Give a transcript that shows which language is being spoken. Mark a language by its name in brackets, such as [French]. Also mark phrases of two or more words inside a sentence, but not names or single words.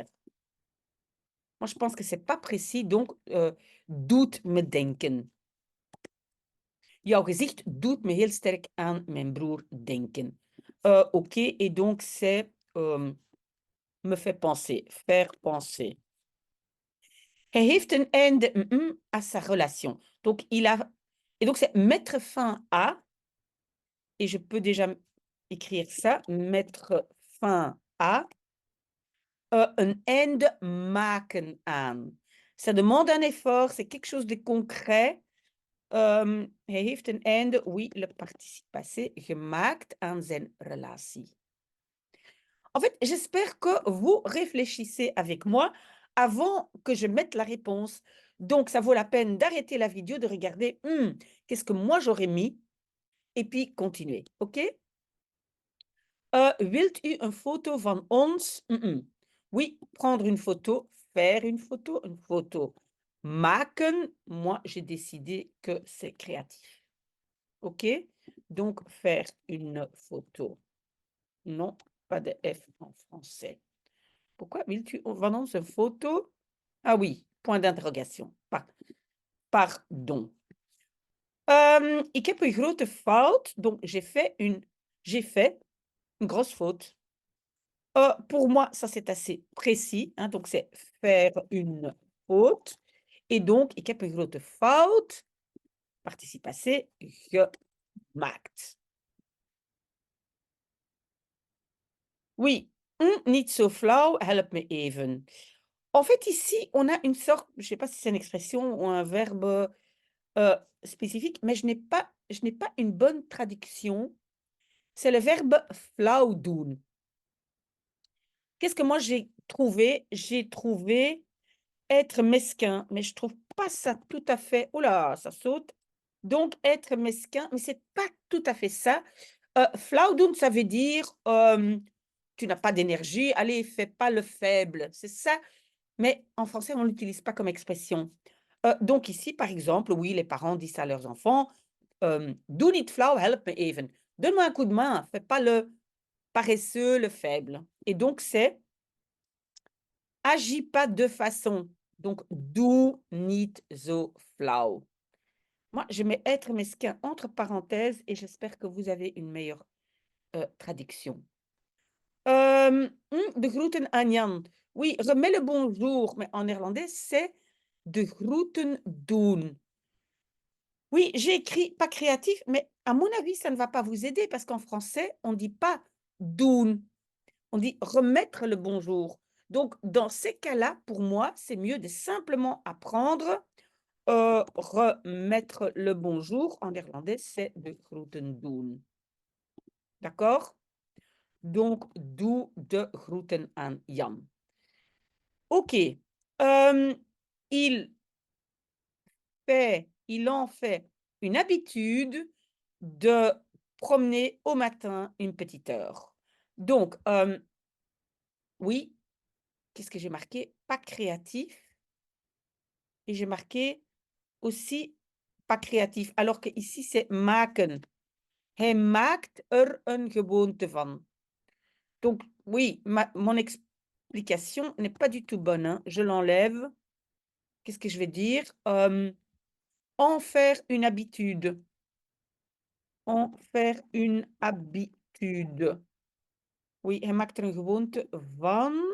[French] Moi, je pense que c'est pas précis, donc [Dutch] doet me denken. Jouw gezicht doet me heel sterk aan mijn broer denken. [French] OK, et donc c'est me fait penser, faire penser. [Dutch] Hij heeft een einde [French] à sa relation. Donc, et donc c'est mettre fin à, et je peux déjà écrire ça, mettre fin à, [Dutch] een einde maken aan. [French] Ça demande un effort, c'est quelque chose de concret. [Dutch] Hij heeft een einde, [French] oui, le participe passé, [Dutch] gemaakt aan zijn relatie. [French] En fait, j'espère que vous réfléchissez avec moi avant que je mette la réponse. Donc, ça vaut la peine d'arrêter la vidéo, de regarder qu'est-ce que moi j'aurais mis et puis continuer. [Dutch] OK? Wilt u een foto van ons? [French] Oui, prendre une photo, faire une photo. Maken, moi, j'ai décidé que c'est créatif. OK? Donc, faire une photo. Non, pas de F en français. [Dutch] Pourquoi wil-tu van ons een photo? [French] Ah oui, point d'interrogation. Pardon. [Dutch] Ik heb een grote fout, [French] donc j'ai fait une grosse faute. Pour moi, ça c'est assez précis, hein, donc c'est faire une faute. Et donc, [Dutch] ik heb een grote fout, [French] participe passé, [Dutch] gemaakt. Oui, niet zo flauw, help me even. [French] En fait, ici, on a une sorte, je ne sais pas si c'est une expression ou un verbe spécifique, mais je n'ai pas une bonne traduction. C'est le verbe [Dutch] flauw doen. [French] Qu'est-ce que moi j'ai trouvé? J'ai trouvé être mesquin, mais je trouve pas ça tout à fait. Oh là, ça saute. Donc, être mesquin, mais c'est pas tout à fait ça. [Dutch] Flauw doen, [French] ça veut dire tu n'as pas d'énergie, allez, fais pas le faible. C'est ça. Mais en français, on ne l'utilise pas comme expression. Donc ici, par exemple, oui, les parents disent à leurs enfants, [Dutch] doe niet flauw, help me even. [French] Donne-moi un coup de main, fais pas le paresseux, le faible. Et donc, c'est agis pas de façon. Donc, [Dutch] doe niet zo flauw. [French] Moi, je mets être mesquin entre parenthèses et j'espère que vous avez une meilleure traduction. [Dutch] De groeten aan Jan. [French] Oui, remets le bonjour, mais en néerlandais, c'est [Dutch] de groeten doen. [French] Oui, j'ai écrit pas créatif, mais à mon avis, ça ne va pas vous aider parce qu'en français, on ne dit pas doen, on dit remettre le bonjour. Donc, dans ces cas-là, pour moi, c'est mieux de simplement apprendre remettre le bonjour. En néerlandais, c'est [Dutch] de groeten doen. [French] D'accord? Donc, [Dutch] doe de groeten aan Jan. [French] OK. Il en fait une habitude de promener au matin une petite heure. Donc, oui, qu'est-ce que j'ai marqué? Pas créatif. Et j'ai marqué aussi pas créatif, alors que ici c'est maken. [Dutch] Hij maakt er een gewoonte van. [French] Donc, oui, mon explication n'est pas du tout bonne, hein. Je l'enlève. Qu'est-ce que je vais dire? En faire une habitude. En faire une habitude. Oui, [Dutch] hij maakt er een gewoonte van.